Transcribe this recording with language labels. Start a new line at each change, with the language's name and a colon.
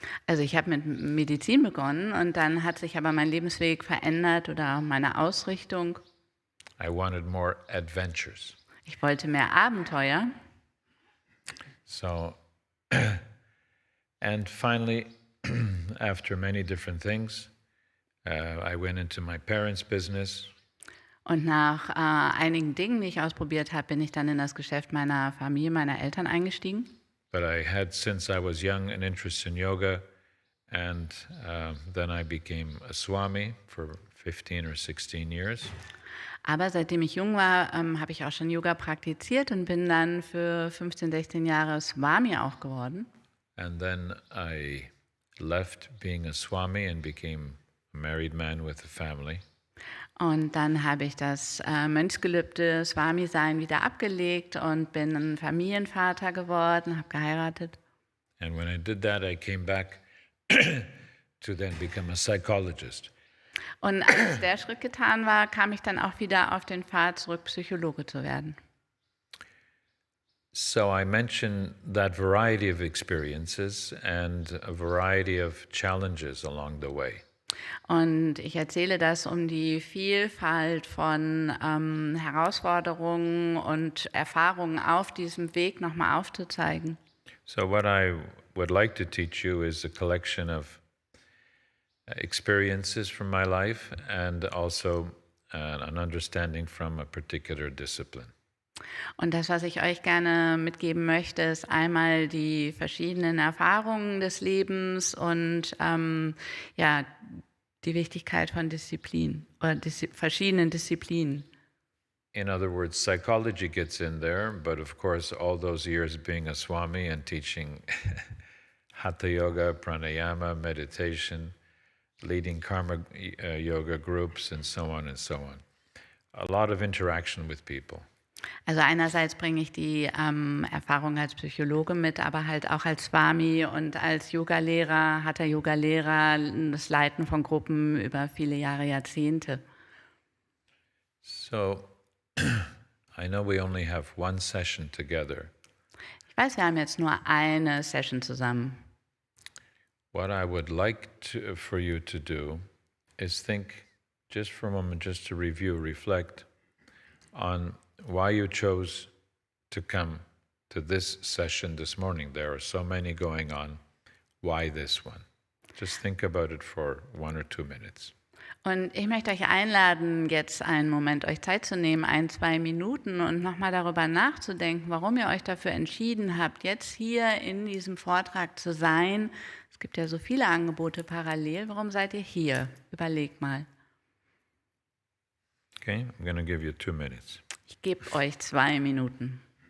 German: Also ich habe mit Medizin begonnen und dann hat sich aber mein Lebensweg verändert oder meine Ausrichtung.
English: I wanted more adventures.
German: Ich wollte mehr Abenteuer.
English: So, and finally, after many different things, I went into my parents' business.
German: Und nach einigen Dingen, die ich ausprobiert habe, bin ich dann in das Geschäft meiner Familie, meiner Eltern eingestiegen.
English: But I had, since I was young, an interest in yoga, and then I became a Swami for 15 or 16 years.
German: Aber seitdem ich jung war, habe ich auch schon Yoga praktiziert und bin dann für 15, 16 Jahre Swami auch geworden.
English: And then I left being a Swami and became a married man with a family.
German: Und dann habe ich das Mönchsgelübde Swami-Sein wieder abgelegt und bin ein Familienvater geworden, habe geheiratet.
English: And when I did that, I came back to then become a psychologist.
German: Und als der Schritt getan war, kam ich dann auch wieder auf den Pfad zurück, Psychologe zu werden.
English: So I mentioned that variety of experiences and a variety of challenges along the way.
German: Und ich erzähle das, um die Vielfalt von Herausforderungen und Erfahrungen auf diesem Weg nochmal aufzuzeigen.
English: So what I would like to teach you is a collection of experiences from my life and also an understanding from a particular discipline.
German: Und das, was ich euch gerne mitgeben möchte, ist einmal die verschiedenen Erfahrungen des Lebens und ja, die Wichtigkeit von Disziplin oder verschiedenen Disziplinen.
English: In other words, psychology gets in there, but of course, all those years being a Swami and teaching Hatha Yoga, Pranayama, meditation, leading karma yoga groups, and so on and so on. A lot of interaction with people.
German: Also einerseits bringe ich die Erfahrung als Psychologe mit, aber halt auch als Swami und als Yogalehrer, Hatha-Yoga-Lehrer, das Leiten von Gruppen über viele Jahre, Jahrzehnte.
English: So, I know we only have one session together.
German: Ich weiß, wir haben jetzt nur eine Session zusammen.
English: What I would like for you to do is think just for a moment, just to review, reflect on why you chose to come to this session this morning. There are so many going on. Why this one? Just think about it for 1 or 2 minutes.
German: Und ich möchte euch einladen, jetzt einen Moment euch Zeit zu nehmen, 1, 2 Minuten und nochmal darüber nachzudenken, warum ihr euch dafür entschieden habt, jetzt hier in diesem Vortrag zu sein. Es gibt ja so viele Angebote parallel. Warum seid ihr hier? Überlegt mal.
English: Okay, I'm going to give you 2 minutes.
German: Ich gebe euch 2 Minuten.